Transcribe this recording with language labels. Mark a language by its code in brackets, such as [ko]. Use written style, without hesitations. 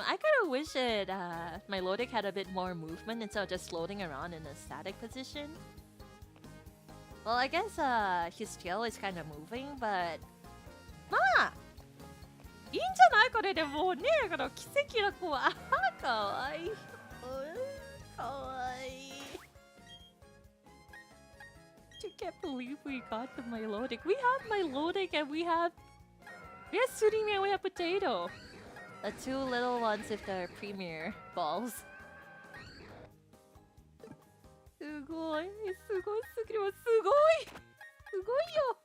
[en] I kind of wish it, my Lodic had a bit more movement instead of just floating around in a static position. Well, I guess his tail is kind of moving, but... [ja] まあいいんじゃないこれでもうね、この奇跡の子はかわいい。かわいい。 [en] I can't believe we got the Milotic. We have Milotic and we have Surimi and we have Potato. The two little ones with their premier balls. [ja] すごい、すごいすぎる、すごい、すごいよ。